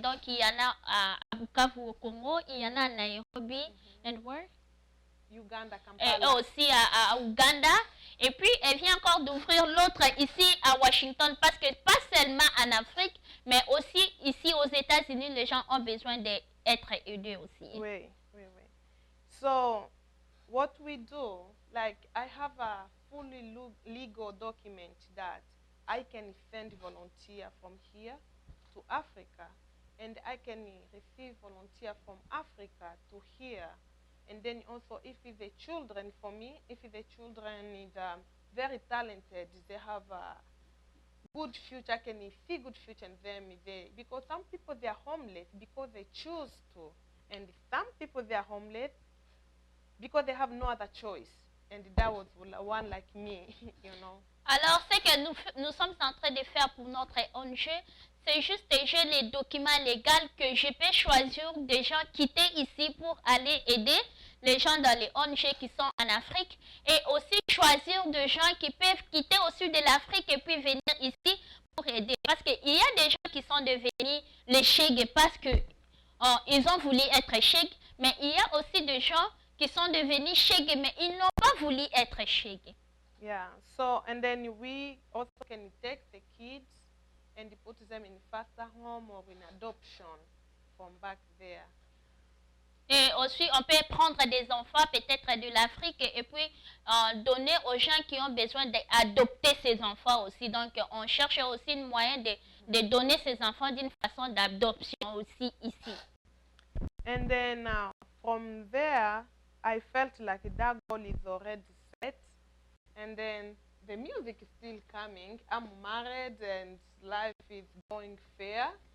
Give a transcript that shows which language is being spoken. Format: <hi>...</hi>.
<fr>Donc il y en a à Bukavu au Congo, il y en a à Nairobi, and where?</fr> <en>Uganda,</en> <fr>Et</fr> <en>Kampala.</en> <fr>aussi à Uganda. Et puis elle vient encore d'ouvrir l'autre ici à Washington, parce que pas seulement en Afrique, mais aussi ici aux États-Unis, les gens ont besoin d'être aidés aussi. Oui.</fr> <en>So, what we do, like I have a fully legal document that I can send volunteer from here to Africa, and I can receive volunteer from Africa to here. And then also, if it's the children, for me, if the children is very talented, they have a good future, I can see good future in them. Because some people, they are homeless because they choose to. And some people, they are homeless because they have no other choice. And that was one like me, you know.</en> <fr>Alors, ce que nous sommes en train de faire pour notre ONG, c'est juste déjà les documents légaux que je peux choisir des gens quitter ici pour aller aider les gens dans les ONG qui sont en Afrique, et aussi choisir des gens qui peuvent quitter au sud de l'Afrique et puis venir ici pour aider. Parce qu'il y a des gens qui sont devenus les chèques parce que ils ont voulu être chèques, mais il y a aussi des gens qui sont devenus chèques mais ils n'ont pas voulu être chèques.</fr> <en>Yeah, so, and then we also can take the kids and put them in foster home or in adoption from back there.</en> <fr>Et aussi, on peut prendre des enfants peut-être de l'Afrique et puis donner aux gens qui ont besoin d'adopter ces enfants aussi. Donc, on cherche aussi un moyen de donner ces enfants d'une façon d'adoption aussi ici.</fr> <en>And then from there, I felt like that goal is already set. And then the music is still coming. I'm married and life is going fair.</en>